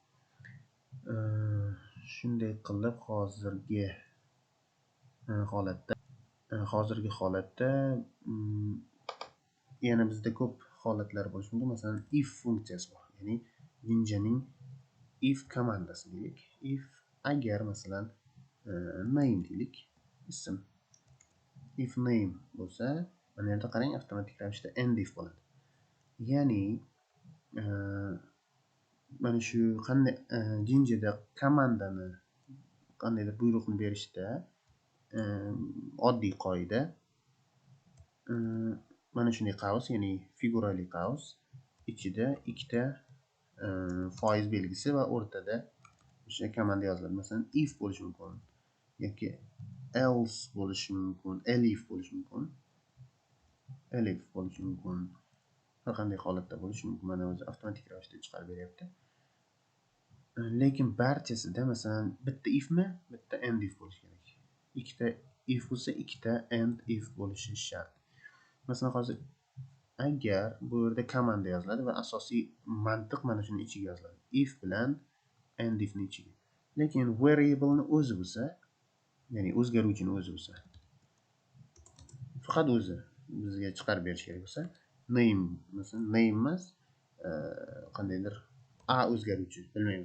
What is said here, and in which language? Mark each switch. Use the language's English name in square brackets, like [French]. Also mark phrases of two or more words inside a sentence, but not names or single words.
[Uzbek] Shunday qilib hozirgi holatda yana bizda ko'p holatlar bo'lishi mumkin. Masalan, if funksiyasi bor. Ya'ni Jinjaning if komandasi deylik. If agar masalan name deylik, ism. If name bo'lsa, mana yerda qarang, avtomatik ravishda [English] end if [Uzbek] bo'ladi. Ya'ni mana shu qanday Jinjada komandani qandaydir buyruqni berishda oddiy qoida mana shunday qavs, ya'ni figurali qavs ichida ikkita foiz belgisi va o'rtada o'sha komanda yoziladi. Masalan, if bo'lishi mumkin yoki else bo'lishi mumkin, elif bo'lishi mumkin. Elif bo'lishi mumkin. Har qanday holatda bo'lishi mumkin. Mana o'zi avtomatik ravishda chiqarib beryapti. Lekin barchasida masalan bitta ifmi, bitta [English] end if [Uzbek] bo'lishi kerak. Ikkita if bo'lsa, ikkita [English] end if [Uzbek] bo'lishi shart. Masalan, hozir agar bu yerda komanda yoziladi va asosiy mantiq mana shuni ichiga yoziladi. If bilan [English] end ifni [Uzbek] ichiga. Lekin variable ni o'zi bo'lsa, ya'ni o'zgaruvchini o'zi bo'lsa, faqat o'zi bizga chiqarib berish kerak bo'lsa, name masalan name emas, qandaydir a o'zgaruvchi, bilmayman.